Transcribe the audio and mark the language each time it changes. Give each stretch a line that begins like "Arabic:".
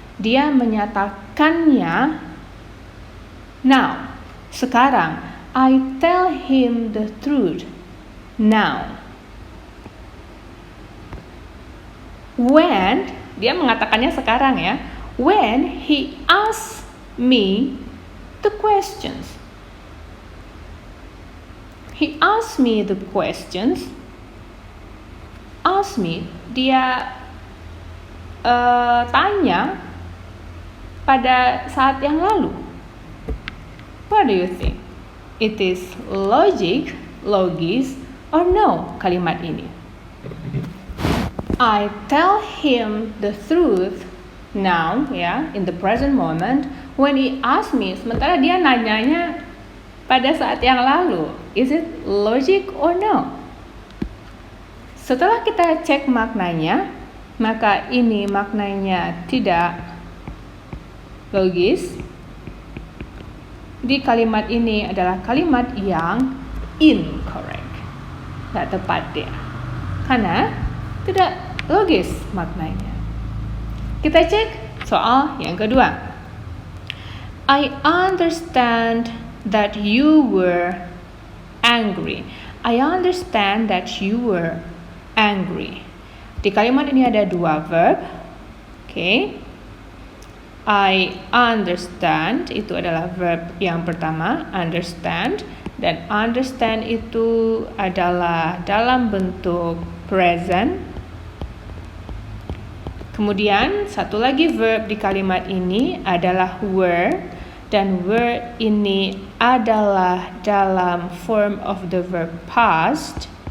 Indonesian: Dia menyatakannya
English: now.
Indonesian: Sekarang.
English: I tell him the truth now. When,
Indonesian: dia mengatakannya sekarang ya.
English: When he asks me the questions. He asks me the questions. Ask me,
Indonesian: dia tanya pada saat yang lalu.
English: What do you think? It is logis, or no
Indonesian: kalimat ini?
English: I tell him the truth now, ya, in the present moment, when he asks me,
Indonesian: sementara dia nanyanya pada saat yang lalu.
English: Is it logic or no?
Indonesian: Setelah kita cek maknanya, maka ini maknanya tidak logis. Di kalimat ini adalah kalimat yang incorrect, tidak tepat dia, karena tidak logis maknanya. Kita cek soal yang kedua.
English: I understand that you were angry. I understand that you were angry.
Indonesian: Di kalimat ini ada dua verb. Oke.
English: I understand
Indonesian: itu adalah verb yang pertama, understand, dan understand itu adalah dalam bentuk present. Kemudian satu lagi verb di kalimat ini adalah were, dan were ini adalah dalam
English: form of the verb past.